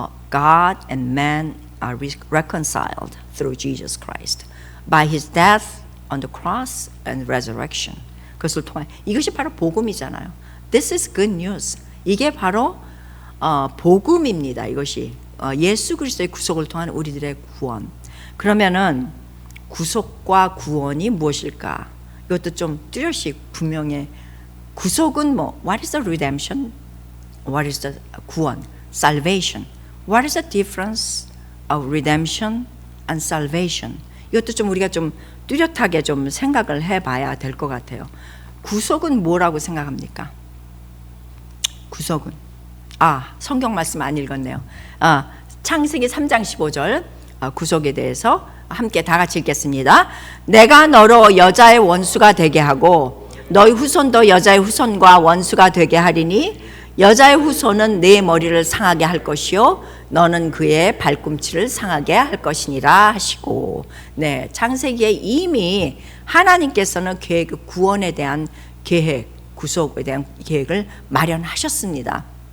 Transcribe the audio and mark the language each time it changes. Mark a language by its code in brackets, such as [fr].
[en] God and man are reconciled through Jesus Christ by His death on the cross and resurrection. [ko] 그것을 통해 이것이 바로 복음이잖아요. [en] This is good news. [ko] 이게 바로 복음입니다. 이것이 예수 그리스도의 구속을 통한 우리들의 구원. 그러면은 구속과 구원이 무엇일까? 이것도 좀 뚜렷이 분명해. 구속은 [en] what is the redemption? What is the 구원? Salvation. What is the difference of redemption and salvation? [ko] 이것도 좀 우리가 좀 뚜렷하게 좀 생각을 해봐야 될 것 같아요. 구속은 뭐라고 생각합니까? 구속은 성경 말씀 안 읽었네요. 창세기 3장 15절 구속에 대해서 함께 다 같이 읽겠습니다. 내가 너로 여자의 원수가 되게 하고 너희 후손도 여자의 후손과 원수가 되게 하리니 여자의 후손은 내 머리를 상하게 할 것이요 너는 그의 발꿈치를 상하게 할 것이니라 하시고, 네, 창세기에 이미 하나님께서는 계획, 구원에 대한 계획, 구속에 대한 계획을 마련하셨습니다.